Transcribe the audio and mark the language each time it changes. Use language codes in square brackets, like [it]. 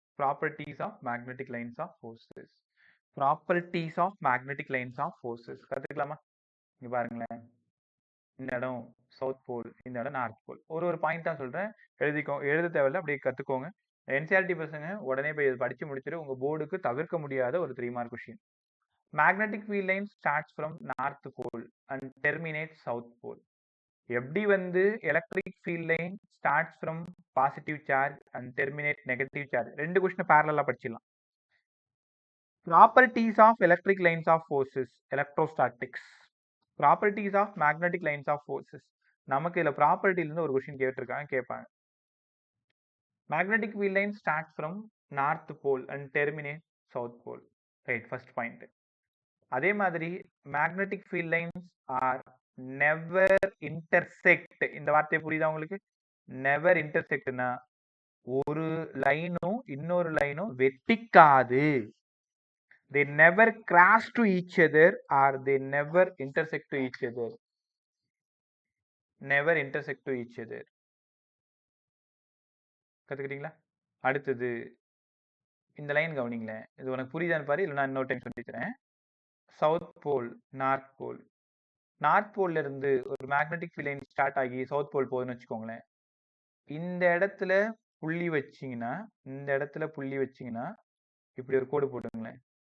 [en] Properties of magnetic lines of forces. Properties of magnetic lines of forces [ta] கற்றுக்கலாமா? இங்கே பாருங்களேன், இந்த இடம் சவுத் போல், இந்த இடம் நார்த் போல். ஒரு பாயிண்டாக சொல்கிறேன், எழுத தேவையில்ல, அப்படியே கற்றுக்கோங்க. என்சிஆர்டி பசங்க உடனே போய் படித்து முடிச்சுட்டு உங்கள் போர்டுக்கு தவிர்க்க முடியாத ஒரு 3 mark question. [en] Magnetic field line starts from north pole and terminates south pole. [ta] எப்படி வந்து [en] electric field line starts from positive charge and terminates negative charge? [ta] 2 question parallel படிச்சிடலாம். [en] Properties of electric lines of forces, electrostatics. Properties of magnetic lines of forces. [ta] நமக்கு இதுல ப்ராப்பர்ட்டில இருந்து ஒரு question கேட்பாங்க. [en] Magnetic field line starts from north pole and terminates south pole. Right, first point. [ta] அதே மாதிரி [en] Magnetic field lines are never intersect. [ta] இந்த வார்த்தை புரியுதா உங்களுக்கு? நெவர் இன்டர்செக்ட்னா ஒரு லைனும் இன்னொரு லைனும் வெட்டிக்காது. [en] they never cross to each other or they never intersect to each other. never intersect to each other. [ta] கத்துக்கிட்டீங்களா? அடுத்தது இந்த லைன் கவனிங்களேன், இது உனக்கு புரியுதான்னு பாரு, இல்லை நான் இன்னொரு டைம் சொல்லிக்கிறேன். South pole, north pole. North போல்ல இருந்து ஒரு மேக்னெட்டிக் ஃபீல்ட் லைன் ஸ்டார்ட் ஆகி சவுத் போல் போகுதுன்னு வச்சுக்கோங்களேன். இந்த இடத்துல புள்ளி வச்சிங்கன்னா, இப்படி ஒரு கோடு போட்டுங்களேன்.